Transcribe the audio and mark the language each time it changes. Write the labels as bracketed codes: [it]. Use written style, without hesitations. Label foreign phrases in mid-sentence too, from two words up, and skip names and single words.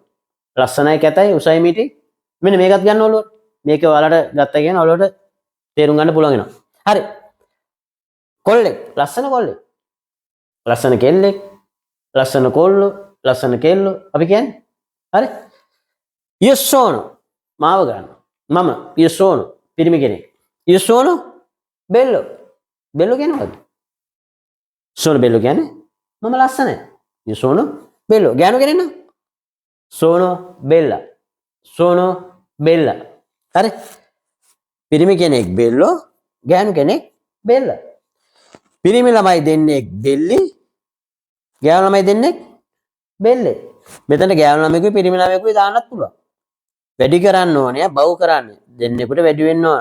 [si] ලස්සනයි කැතයි උසයි මිටි මෙන්න මේකත් ගන්න ඕලුව. මේක ඔයාලට ගත්තා කියන ඔයාලට තේරුම් ගන්න පුළුවන් වෙනවා. හරි. කොල්ලෙක් ලස්සන කොල්ලෙක්. ලස්සන කෙල්ලෙක් ලස්සන කොල්ලෝ ලස්සන කෙල්ලෝ අපි කියන්නේ. හරි? [it] io sono [si] මාව ගන්න. මම [it] io sono [si] පිරිමි කෙනෙක්. [it] io sono bello. [si] bello කියන්නේ මොකද්ද? [it] sono bello [si] කියන්නේ මම ලස්සනයි. [it] io sono bello. [si] ගෑනු කෙනෙක් නම් [it] sono bella. sono bella. [si] හරි? පිරිමි කෙනෙක් bello ගෑනු කෙනෙක් bella. පිරිමි ළමයි දෙන්නෙක් බෙල්ලි ගෑනු ළමයි දෙන්නෙක් බෙල්ලේ. මෙතන ගෑනු ළමයෙකුයි පිරිමි ළමයෙකුයි දාන්නත් පුළුවන්. වැඩි කරන්න ඕනේ බව් කරන්නේ. දෙන්නෙකුට වැඩි වෙන්න ඕන.